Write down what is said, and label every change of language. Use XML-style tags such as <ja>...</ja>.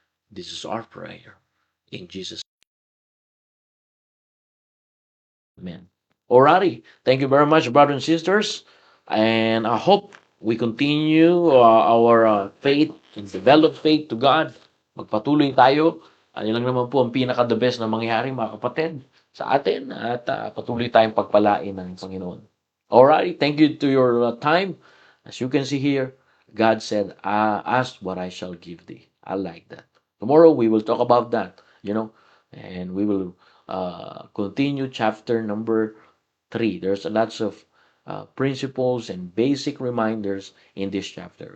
<en>This is our prayer. In Jesus' name. Amen. Alrighty. Thank you very much, brothers and sisters. And I hope we continue our faith and develop faith to God.</en> <tl>Magpatuloy tayo. Ano lang naman po ang pinaka-the best na mangyayari, mga kapatid, sa atin. At patuloy tayong pagpalain ng Panginoon.</tl> <en>Alright, thank you to your time. As you can see here, God said, ask what I shall give thee. I like that. Tomorrow, we will talk about that, and we will continue chapter number 3. There's lots of principles and basic reminders in this chapter.</en>